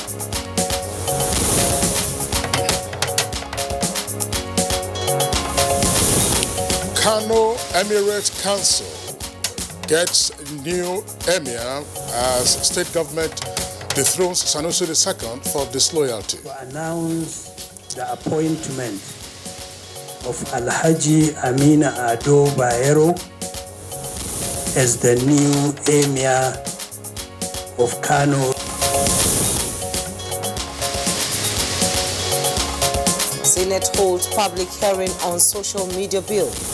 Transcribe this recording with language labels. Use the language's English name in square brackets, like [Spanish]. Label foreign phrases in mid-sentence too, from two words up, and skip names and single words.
[English] Kano Emirate Council gets new emir as state government dethrones Sanusi II for disloyalty. To announce the appointment of Alhaji Amina Ado Bayero as the new emir of Kano. Senate holds public hearing on social media bill.